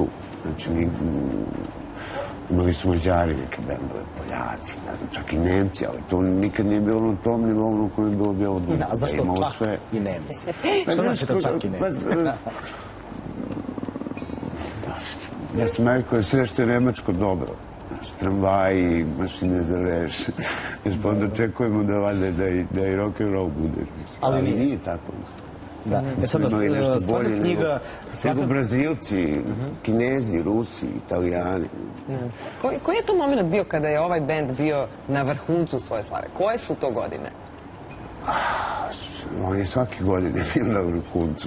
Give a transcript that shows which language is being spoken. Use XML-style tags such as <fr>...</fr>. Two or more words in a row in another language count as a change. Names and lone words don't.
<sr>Znači, imali su Mađari neke bendove, Poljaci, ne znam, čak i Nemci, ali to nikad nije bilo na tom nivou na kojem je bilo Duma. Da, zašto čak i Nemci? Što znači to čak i Nemci? Ja sam rekao da sve što je nemačko dobro. Tramvaji, mašine za veš. Pa onda očekujemo da valjda da i</sr> <en>rock and roll</en> <sr>bude. Ali nije tako. Da. Sada svaka knjiga... Nego Brazilci, Kinezi, Rusi, Italijani. Koji je to moment bio kada je ovaj bend bio na vrhuncu svoje slave? Koje su to godine? On je svake godine bio na vrhuncu.</sr>